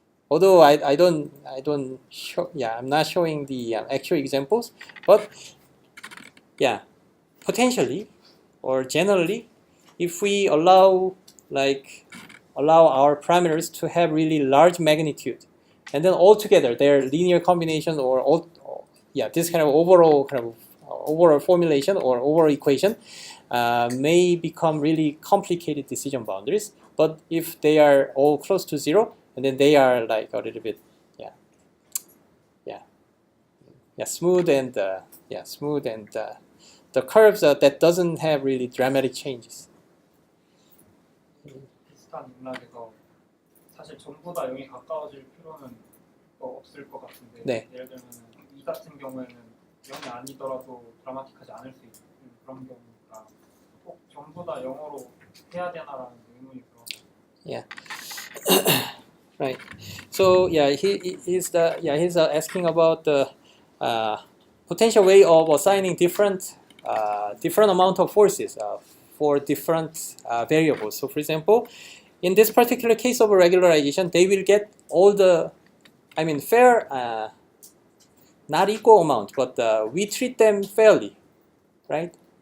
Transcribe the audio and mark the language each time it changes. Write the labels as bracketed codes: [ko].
[en] Although I'm not showing the actual examples, but yeah, potentially or generally, if we allow our parameters to have really large magnitude, and then altogether their linear combination this kind of overall formulation or overall equation may become really complicated decision boundaries. But if they are all close to 0, and then they are like a little bit smooth and the curves that doesn't have really dramatic changes. [ko] 비슷한 맥락에서 사실 전부 다 0에 가까워질 필요는 없을 것 같은데 네. 예를 들면 이 같은 경우에는 0이 아니더라도 드라마틱하지 않을 수 있는 그런 경우가 꼭 전부 다 0으로 해야 되나라는 의문이 들어요. [en] Yeah. Right. So he's asking about the potential way of assigning different amount of forces for different variables. So for example, in this particular case of a regularization, they will get all the, fair, not equal amount, but we treat them fairly, right?